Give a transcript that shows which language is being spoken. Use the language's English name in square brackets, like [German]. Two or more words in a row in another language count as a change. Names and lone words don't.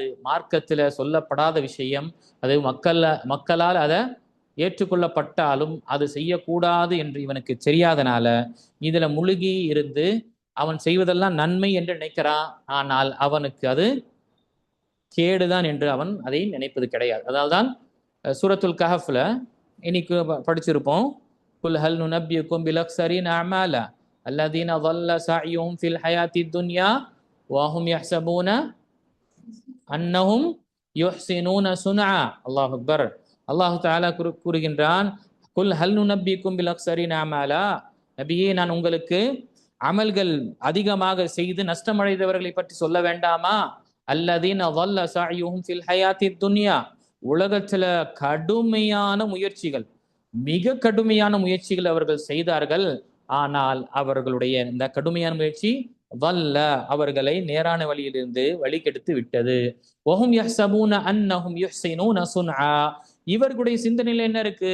[Tamil] மார்க்கத்தில் சொல்லப்படாத விஷயம், அது மக்களால் அதை ஏற்றுக்கொள்ளப்பட்டாலும் அது செய்யக்கூடாது என்று இவனுக்கு தெரியாதனால இதுல முழுகி இருந்து அவன் செய்வதெல்லாம் நன்மை என்று நினைக்கிறான். ஆனால் அவனுக்கு அது கேடுதான் என்று அவன் அதை நினைப்பது கிடையாது. அதனால்தான் சூரத்துல் கஹஃப்ல இன்னைக்கு படிச்சிருப்போம், [Arabic] قل هل ننبئكم بالأخسرين أعمالا الذين ضل سعيهم في الحياة الدنيا وهم يحسبون أنهم يحسنون صنعا. الله أكبر. [Tamil] அல்லாஹ் தஆலா கூறுகின்றான், [Arabic] قل هل ننبئكم بالأخسرين أعمالا, [Tamil] நபியே நான் உங்களுக்கு அமல்கள் அதிகமாக செய்து நஷ்டமடைந்தவர்களை பற்றி சொல்ல வேண்டாமா? [Arabic] அல்லதீன ضل سعيهم في الحياة الدنيا, [Tamil] உலகத்துல கடுமையான முயற்சிகள், மிக கடுமையான முயற்சிகள் அவர்கள் செய்தார்கள். ஆனால் அவர்களுடைய இந்த கடுமையான முயற்சி வல்ல அவர்களை நேரான வழியிலிருந்து வழி கெடுத்து விட்டது. [Arabic] وهم يحسبون أنهم يحسنون صنعا, [Tamil] இவர்களுடைய சிந்தனையில் என்ன இருக்கு?